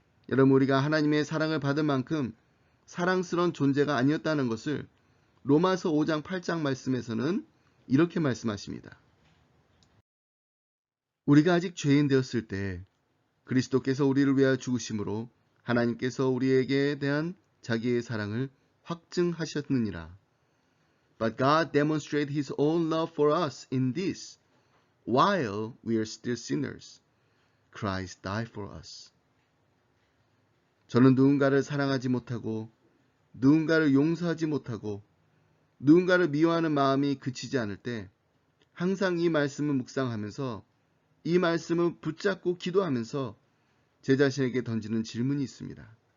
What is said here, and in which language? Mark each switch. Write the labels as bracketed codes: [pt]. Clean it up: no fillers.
[ko] 여러분, 우리가 하나님의 사랑을 받은 만큼 사랑스러운 존재가 아니었다는 것을 로마서 5장 8장 말씀에서는 이렇게 말씀하십니다. 우리가 아직 죄인 되었을 때 그리스도께서 우리를 위하여 죽으심으로 하나님께서 우리에게 대한 자기의 사랑을 확증하셨느니라. [en] But God demonstrated His own love for us in this: while we are still sinners, Christ died for us. [ko] 저는 누군가를 사랑하지 못하고 누군가를 용서하지 못하고 누군가를 미워하는 마음이 그치지 않을 때 항상 이 말씀을 묵상하면서 이 말씀을 붙잡고 기도하면서 제 자신에게 던지는 질문이 있습니다.